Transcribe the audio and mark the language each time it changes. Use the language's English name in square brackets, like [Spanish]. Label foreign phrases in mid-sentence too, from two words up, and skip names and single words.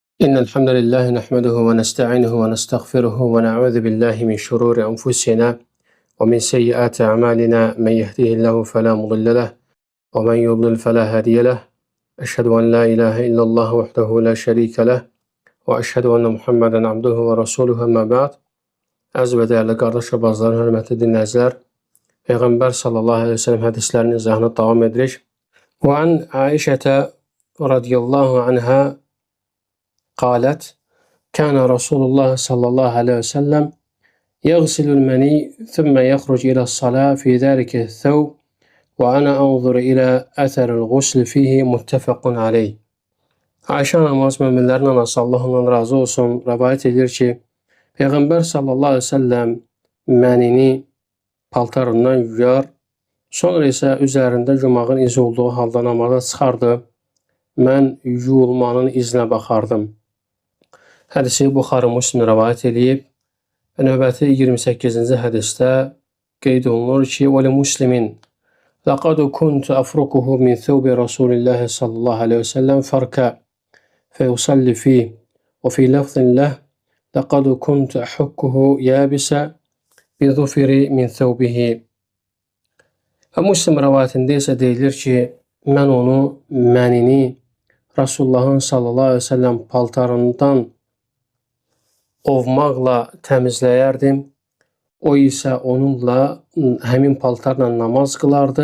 [Arabic] إن الحمد لله نحمده ونستعينه ونستغفره ونعوذ بالله من شرور أنفسنا ومن سيئات أعمالنا من يهده الله فلا مضل له ومن يضلل فلا هادي له أشهد أن لا إله إلا الله وحده لا شريك له وأشهد أن محمدا عبده ورسوله أما بعد. [Azerbaijani] Əziz və dəyərli qardaş və bacılarım, hörmətli dinləyicilər, Peyğəmbər [Arabic] صلى الله عليه وسلم [Azerbaijani] hədislərinin izahına davam edirik. [Arabic] وعن عائشة رضي الله عنها قالت كان رسول الله صلى الله عليه وسلم يغسل المني ثم يخرج إلى الصلاة في ذلك الثوب وأنا أنظر إلى أثر الغسل فيه متفق عليه. [Azerbaijani] Ayşə anamız, möminlərin anası, Allah ondan razı olsun, rəvayət edir ki, Peyğəmbər [Arabic] صلى الله عليه وسلم [Azerbaijani] mənini paltarından yuyar, sonra isə üzərində yumağın izi olduğu halda namaza çıxardı. Mən yuyulmanın izinə baxardım. Hədisi Buxari Müslim rəvayət edib. Növbəti 28-ci hədisdə qeyd olunur ki, [Arabic] "ولمسلم لقد كنت أفركه من ثوب رسول الله صلى الله عليه وسلم فركا فيصلي فيه وفي لفظ له لقد كنت أحكه يابسا بظفري من ثوبه." [Azerbaijani] Və Müslim rəvayətində isə deyilir ki, mən onu mənini Rasulullahın [Arabic] صلى الله عليه وسلم [Azerbaijani] paltarından ovmaqla təmizləyərdim. O isə onunla həmin paltarla namaz qılardı.